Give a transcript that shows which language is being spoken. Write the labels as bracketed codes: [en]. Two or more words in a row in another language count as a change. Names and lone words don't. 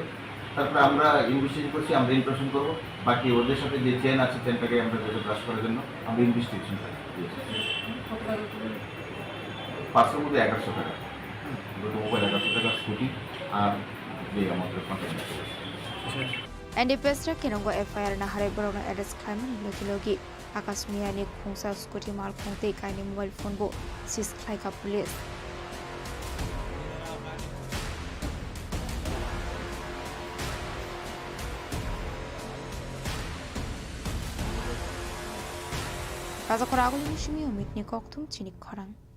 [bn] তারপরে আমরা ইনভেস্টিগেশন করছি, আমরা ইনফরমেশন করবো। বাকি ওদের সাথে যে চেন আছে চেনটাকে আমরা ব্রাশ করার জন্য আমরা ইনভেস্টিগেশন দিয়েছি। পার্সের মধ্যে 1100 টাকা, দুটো মোবাইল 1100 টাকা, স্কুটি আর যে আমাদের কন্ট্যাক্ট আছে। [trp] NDPS ra kenongo FIR na hare borona address claimant logi Akas Mia ni khungsa scooty mal khungte kaini [en] mobile phone [trp] bo sis khai ka police Raza koragul ni shimi omit ni koktum Chini Khorang